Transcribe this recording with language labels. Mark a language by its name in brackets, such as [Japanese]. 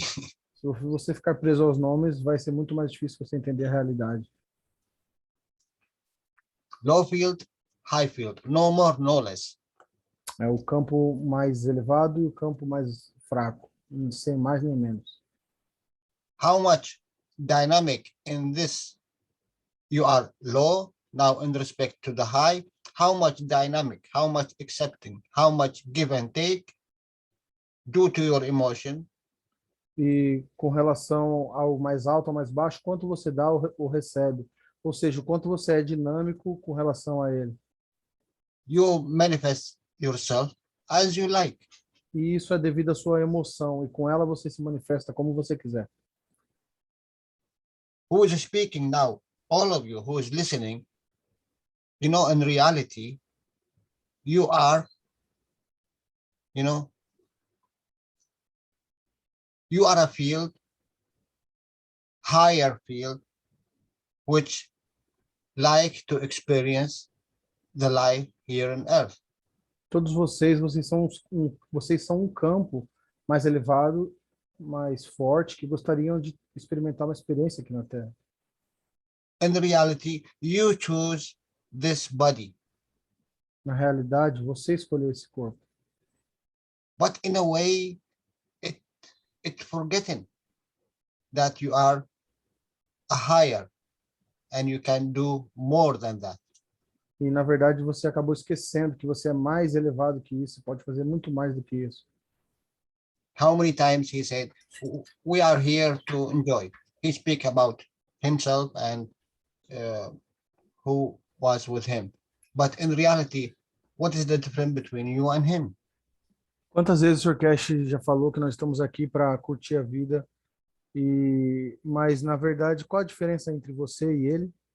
[Portuguese] se você ficar preso aos nomes, vai ser muito mais difícil você entender a realidade. [English] Low field, high field, no more, no less. [Portuguese] É o campo mais elevado e o campo mais fraco, sem mais nem menos. [English] How much dynamic in this you are low, now in respect to the high, how much dynamic, how much accepting, how much give and take due to your emotion. [Portuguese] E com relação ao mais alto, ao mais baixo, quanto você dá ou recebe. Ou seja, o quanto você é dinâmico com relação a ele. [English] You manifest yourself as you like. [Portuguese] E isso é devido à sua emoção, e com ela você se manifesta como você quiser. [English] Who is speaking now? All of you who is listening, you know, in reality, you are, you know, you are a field, higher field, which like to experience the life here on earth. [Portuguese] Todos vocês são um campo mais elevado, mais forte, que gostariam de experimentar uma experiência aqui na Terra. [English] In reality, you choose this body. [Portuguese] Na realidade, você escolheu esse corpo. [English] But in a way, it's forgetting that you are a higher and you can do more than that. [Portuguese] E, na verdade, você acabou esquecendo que você é mais elevado que isso, pode fazer muito mais do que isso. [English] How many times he said, we are here to enjoy. He speak about himself and who was with him. But in reality, what is the difference between you and him? [Portuguese] Quantas vezes o Sr. Cash já falou que nós estamos aqui para curtir a vida, mas, na verdade, qual a diferença entre você e ele?